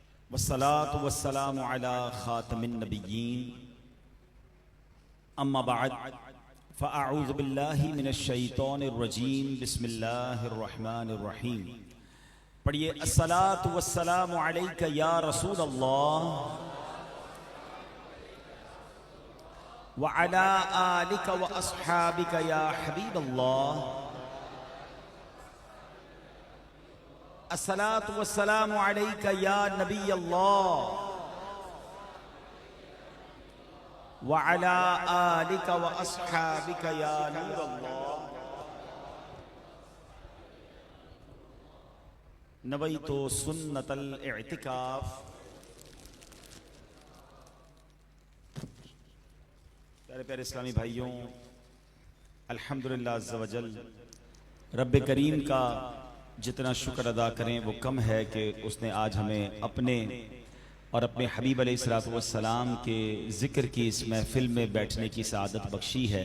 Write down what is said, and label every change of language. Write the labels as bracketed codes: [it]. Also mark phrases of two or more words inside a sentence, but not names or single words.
[ar] والصلاة والسلام على خاتم النبيين أما بعد فأعوذ بالله من الشيطان الرجيم بسم الله الرحمن الرحيم. पढ़िए الصلاة والسلام عليك يا رسول الله وعلى آلك وأصحابك يا حبيب الله. الصلاة والسلام عليك يا نبي الله وعلى آلك وأصحابك يا نور الله. نويت سنة الاعتكاف. [ur] پیارے پیارے اسلامی بھائیو, [ar] الحمد لله عز وجل, [ur] ربِ کریم کا جتنا شکر ادا کریں وہ کم ہے کہ اس نے آج ہمیں اپنے اور اپنے حبیب [ar] عليه الصلاة والسلام [ur] کے ذکر کی اس محفل میں بیٹھنے کی سعادت بخشی ہے.